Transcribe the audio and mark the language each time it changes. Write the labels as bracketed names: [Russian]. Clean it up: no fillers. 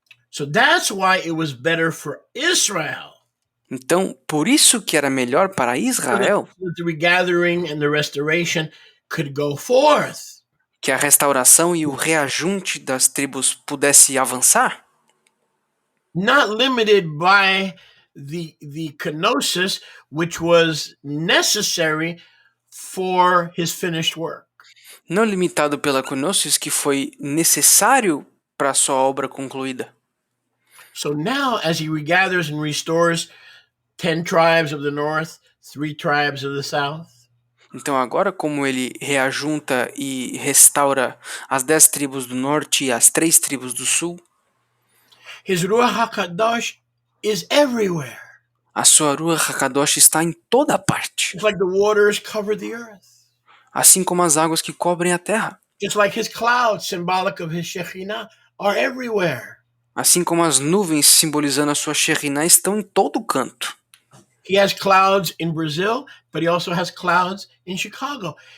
[English] So that's why it was better for Israel. [Portuguese] Então, por isso que era melhor para Israel [English] So that the regathering and the restoration could go forth. [Portuguese] que a restauração e o reajunte das tribos pudesse avançar, [English] Not limited by the kenosis, which was necessary for his finished work. [Portuguese] não limitado pela kenosis, que foi necessário para a sua obra concluída. [English] So now, as he regathers and restores 10 tribes of the north, 3 tribes of the south, [Portuguese] Então agora, como ele reajunta e restaura as 10 tribos do norte e as 3 tribos do sul, [English] his Ruach HaKadosh is everywhere. [Portuguese] a sua Ruach HaKadosh está em toda parte, [English] It's like the waters cover the earth. [Portuguese] assim como as águas que cobrem a terra, [English] Just like his clouds, symbolic of his Shekhinah, are everywhere. [Portuguese] assim como as nuvens simbolizando a sua Shekhinah estão em todo canto. [English] He has clouds in Brazil, but he also has clouds in Chicago.